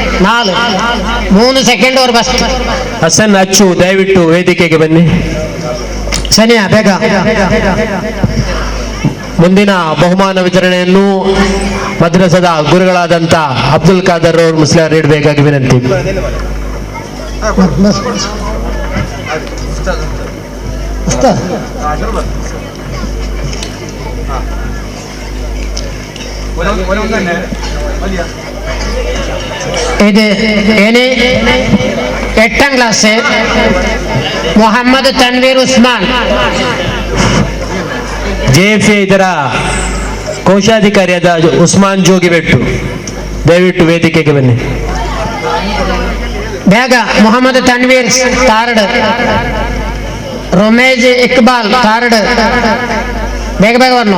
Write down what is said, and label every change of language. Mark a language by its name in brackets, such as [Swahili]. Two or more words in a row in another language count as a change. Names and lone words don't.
[Kannada] 3 ಸೆಕೆಂಡ್ ಅವ್ರು ಫಸ್ಟ್. ಹಸನ್ ಅಚ್ಚು ದಯವಿಟ್ಟು ವೇದಿಕೆಗೆ ಬನ್ನಿ. ಸನಿಯಾ ಬೇಗ. ಮುಂದಿನ ಬಹುಮಾನ ವಿತರಣೆಯನ್ನು ಮದ್ರಸದ ಗುರುಗಳಾದಂಥ ಅಬ್ದುಲ್ ಖಾದರ್ ಅವರು ಮುಸ್ಲಿಂ ನೀಡಬೇಕಾಗಿ ವಿನಂತಿ. [Malayalam] ഇത് ഇനി 8ാം ക്ലാസ് മുഹമ്മദ് തൻവീർ ഉസ്മാൻ. [Kannada] JF ಇದರ ಕೋಶಾಧಿಕಾರಿಯಾದ ಉಸ್ಮಾನ್ ಜೋಗಿಬೆಟ್ಟು ದಯವಿಟ್ಟು ವೇದಿಕೆಗೆ ಬನ್ನಿ. ಬೇಗ ಮೊಹಮ್ಮದ್ ತನ್ವೀರ್ ತಾರಡ್, ರೊಮೇಜ್ ಇಕ್ಬಾಲ್ ತಾರಡ್, ಬೇಗ ಬೇಗ ಬರ್ನು.